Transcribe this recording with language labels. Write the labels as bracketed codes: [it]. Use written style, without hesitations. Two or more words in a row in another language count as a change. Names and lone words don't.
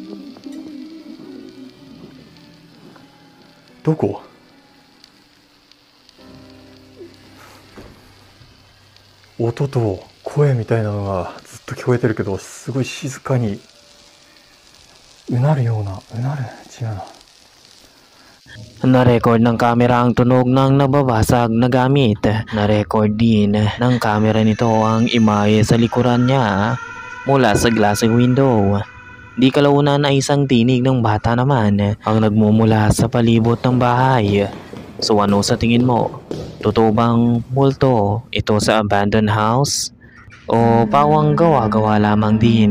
[ja] どこ？音と声みたいなのがずっと聞こえてるけど、すごい静かにうなるような、違うな。 [tl] Na-record ng kamera ang tunog ng nababasag na gamit. Na-record din ng kamera nito ang imahe sa likuran niya mula sa [en] glass window. [tl] Di kalaunan ay isang tinig ng bata naman ang nagmumula sa palibot ng bahay. So ano sa tingin mo? Totoo bang multo ito sa [en] abandoned house? [tl] O pawang gawa-gawa lamang din?